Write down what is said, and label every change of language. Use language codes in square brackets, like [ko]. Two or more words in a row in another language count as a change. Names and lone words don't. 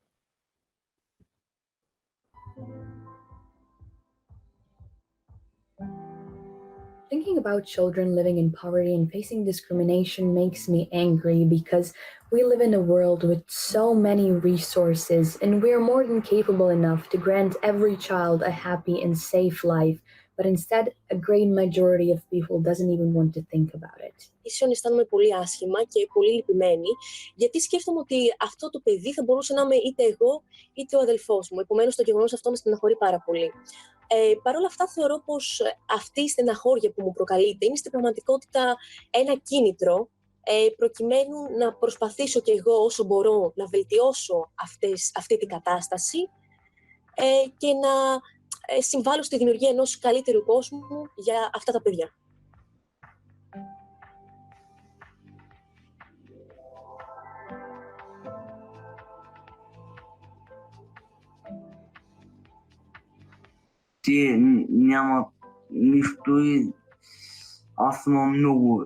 [en] Thinking about children living in poverty and facing discrimination makes me angry because we live in a world with so many resources and we are more than capable enough to grant every child a happy and safe life, but instead a great majority of people doesn't even want to think about it. [el] Ίσον αισθάνομαι πολύ άσχημα και πολύ λυπημένη, γιατί σκέφτομαι ότι αυτό το παιδί θα μπορούσε να είμαι είτε εγώ είτε ο αδελφός μου. Επομένως, το γεγονός αυτό με στεναχωρεί πάρα πολύ. Παρ' όλα αυτά, θεωρώ πως αυτή η στεναχώρια που μου προκαλείται είναι στην πραγματικότητα ένα κίνητρο προκειμένου να προσπαθήσω κι εγώ όσο μπορώ να βελτιώσω αυτή την κατάσταση και να συμβάλλω στη δημιουργία ενός καλύτερου κόσμου για αυτά τα παιδιά. [bg] Те нямат нищо и аз имам много.